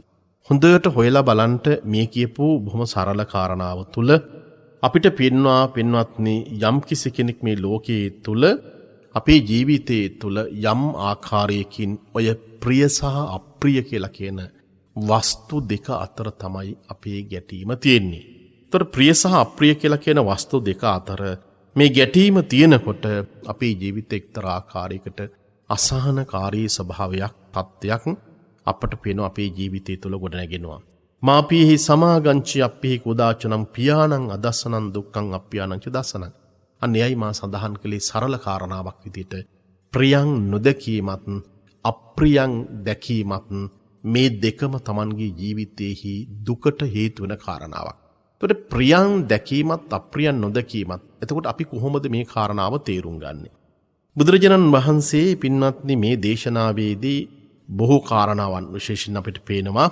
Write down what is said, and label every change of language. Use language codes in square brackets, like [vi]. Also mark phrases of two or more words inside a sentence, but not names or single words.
[si] හොඳට හොයලා බලන්න මේ කියපු බොහොම සරල කාරණාව තුළ අපිට පේනවා පින්වත්නි යම් කිසි කෙනෙක් මේ ලෝකයේ තුළ අපේ ජීවිතයේ තුළ යම් ආකාරයකින් ඔය ප්‍රිය සහ අප්‍රිය කියලා කියන වස්තු දෙක අතර තමයි අපේ ගැටීම තියෙන්නේ. ඒතර ප්‍රිය සහ අප්‍රිය කියලා කියන වස්තු දෙක අතර මේ ගැටීම තියෙනකොට අපේ ජීවිතේ එක්තරා ආකාරයකට අසහනකාරී ස්වභාවයක් තත්ත්වයක් අපට පේන අපේ ජීවිතය තුළ ගොඩනැගෙනවා. [pi] මාපියෙහි සමාගංචි අප්පිහි කුදාචනම් පියාණං අදස්සනං දුක්ඛං අප්පියාණං ච දස්සනං. [si] අන්නේයි මා සඳහන් කළේ සරල කාරණාවක් විදිහට ප්‍රියං නොදකීමත් අප්‍රියං දැකීමත් මේ දෙකම Tamanගේ ජීවිතයේහි දුකට හේතු වෙන කාරණාවක්. එතකොට ප්‍රියං දැකීමත් අප්‍රියං නොදකීමත්. එතකොට අපි කොහොමද මේ කාරණාව තේරුම් ගන්නේ? බුදුරජාණන් වහන්සේ පින්වත්නි මේ දේශනාවේදී බොහෝ කාරණාවන් විශේෂයෙන් අපිට පේනවා.